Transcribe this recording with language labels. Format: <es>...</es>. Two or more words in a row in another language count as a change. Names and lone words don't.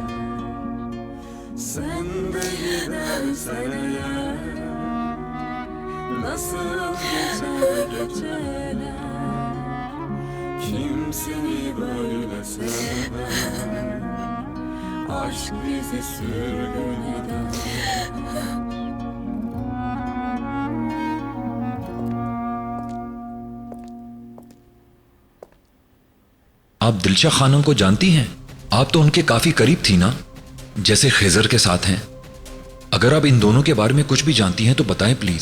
<tr>Sen de gidersen eğer, nasıl geçer geceler, kim seni böyle sever. Aşk bizi sürgün eder.</tr> <hi>आप दिलशा खानम को जानती हैं? आप तो उनके काफी करीब थी ना, जैसे खिजर के साथ हैं। अगर आप इन दोनों के बारे में कुछ भी जानती हैं तो बताएं प्लीज।</hi>